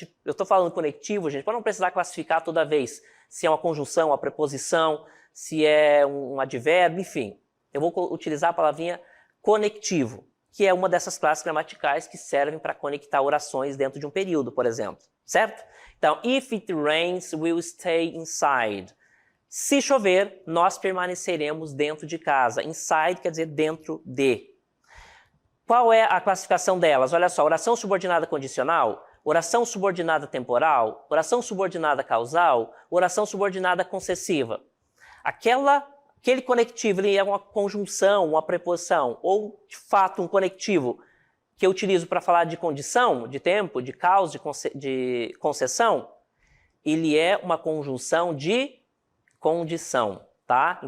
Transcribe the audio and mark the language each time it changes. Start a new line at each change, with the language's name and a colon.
Portuguese: Eu estou falando conectivo, gente, para não precisar classificar toda vez se é uma conjunção, uma preposição, se é um advérbio, enfim. Eu vou utilizar a palavrinha conectivo, que é uma dessas classes gramaticais que servem para conectar orações dentro de um período, por exemplo, certo?
English: Então, if it rains, we'll stay inside.
Portuguese: Se chover, nós permaneceremos dentro de casa. Inside quer dizer dentro de. Qual é a classificação delas? Olha só, oração subordinada condicional, oração subordinada temporal, oração subordinada causal, oração subordinada concessiva. Aquele conectivo ele é uma conjunção, uma preposição, ou de fato um conectivo que eu utilizo para falar de condição, de tempo, de causa, de concessão, ele é uma conjunção de condição, tá?